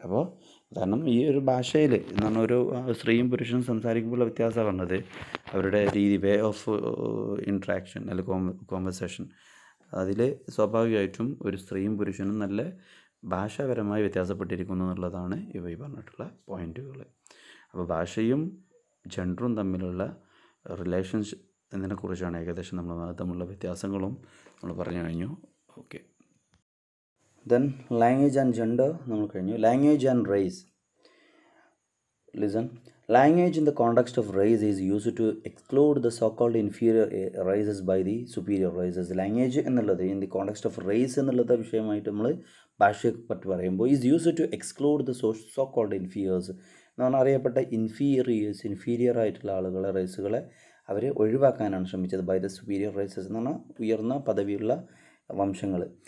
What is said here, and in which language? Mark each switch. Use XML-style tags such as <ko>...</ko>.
<ml>അപ്പോൾ കാരണം ഈ ഒരു ഭാഷയിൽ എന്ന് പറഞ്ഞാൽ ഒരു സ്ത്രീയും പുരുഷനും സംസാരിക്കുമ്പോഴുള്ള വ്യത്യാസമാണ് പറഞ്ഞത്, അവരുടെ രീതി, വേ ഓഫ് ഇൻട്രാക്ഷൻ അല്ലെങ്കിൽ കോൺവെർസേഷൻ, അതിൽ സ്വാഭാവികമായിട്ടും ഒരു സ്ത്രീയും പുരുഷനും നല്ല ഭാഷാപരമായി വ്യത്യാസപ്പെട്ടിരിക്കുന്നു എന്നുള്ളതാണ് ഈ പറഞ്ഞിട്ടുള്ള പോയിൻറ്റുകൾ. അപ്പോൾ ഭാഷയും ജെൻഡറും തമ്മിലുള്ള റിലേഷൻസ് എന്നതിനെക്കുറിച്ചാണ് ഏകദേശം നമ്മൾ തമ്മിലുള്ള വ്യത്യാസങ്ങളും നമ്മൾ പറഞ്ഞു കഴിഞ്ഞു.</ml> <en>Okay, then language and gender നമ്മൾ കഴിഞ്ഞു. Language and race. Listen, language in the context of race is used to exclude the so-called inferior races by the superior races.</en> <ml>Language എന്നുള്ളത് in the context of race എന്നുള്ളത് വിഷയമായിട്ട് നമ്മൾ ഭാഷയെ പറ്റി പറയുമ്പോൾ is used to exclude the so-called inferiors എന്ന് പറഞ്ഞാൽ അറിയപ്പെട്ട ഇൻഫീരിയർ ആയിട്ടുള്ള ആളുകളെ, റേസുകളെ അവർ ഒഴിവാക്കാനാണ് ശ്രമിച്ചത്. ബൈ ദ സുപ്പീരിയർ റേസസ് എന്ന് പറഞ്ഞാൽ ഉയർന്ന പദവിയുള്ള വംശങ്ങൾ.</ml>